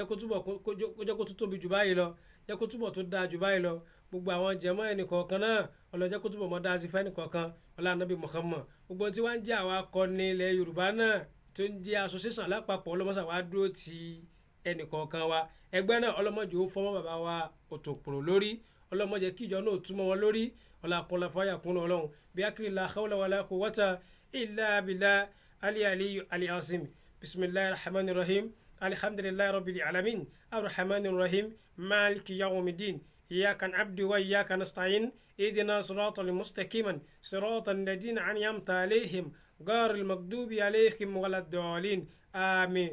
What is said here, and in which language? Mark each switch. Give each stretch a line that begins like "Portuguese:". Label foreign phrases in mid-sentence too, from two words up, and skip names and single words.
Yoruba: kó túbọ̀ kó jẹ́ kó tó tóbi jù báyìí lọ jẹ́ kó túbọ̀ tó dáa jù báyìí lọ gbogbo àwọn jẹ̀mọ́ ẹnìkọ̀ọ̀kan náà ọlọ́jẹ́ kó túbọ̀ mọ́ dáa sí fẹ́ ẹnìkọ̀ọ̀kan ọlá Ànábì Muhammad gbogbo tí wọ́n ń jẹ́ àwọn akọni ilẹ̀ Yorùbá náà tó ń jẹ́ association lápapọ̀ ọlọ́mọṣà wa dúró ti ẹnìkọ̀ọ̀kan wa ẹgbẹ́ náà ọlọ́mọdé ó fọmọ́ bàbá wa Òtòǹpòrò lórí ọlọ́mọdé kíjọ náà túmọ̀ wọn lórí ọlá kúnlá fọyà kúnnà ọlọ́run bí akíní
Arabic: لا حول ولا قوة إلا بالله العلي العظيم. بسم الله الرحمن الرحيم الحمد لله رب العالمين الرحمن الرحيم مالك يوم الدين إياك نعبد وإياك نستعين اهدنا صراط المستقيم صراط الذين أنعمت عليهم غير المغضوب عليهم ولا الضالين آمين.